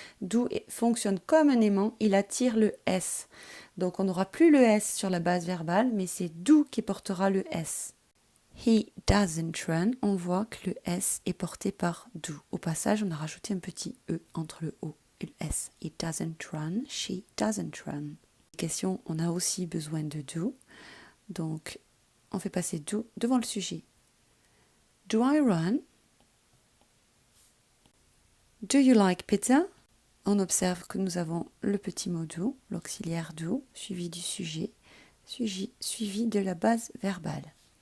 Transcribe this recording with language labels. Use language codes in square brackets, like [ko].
[fr] Do fonctionne comme un aimant, il attire le S. Donc on n'aura plus le S sur la base verbale, mais c'est do qui portera le S. [en] He doesn't run, [fr] on voit que le S est porté par do. Au passage, on a rajouté un petit E entre le O et le S. [en] He doesn't run, she doesn't run. [fr] Question, on a aussi besoin de do. Donc, on fait passer do devant le sujet. [en] Do I run? Do you like pizza? [fr] On observe que nous avons le petit mot do, l'auxiliaire do, suivi du sujet, suivi de la base verbale.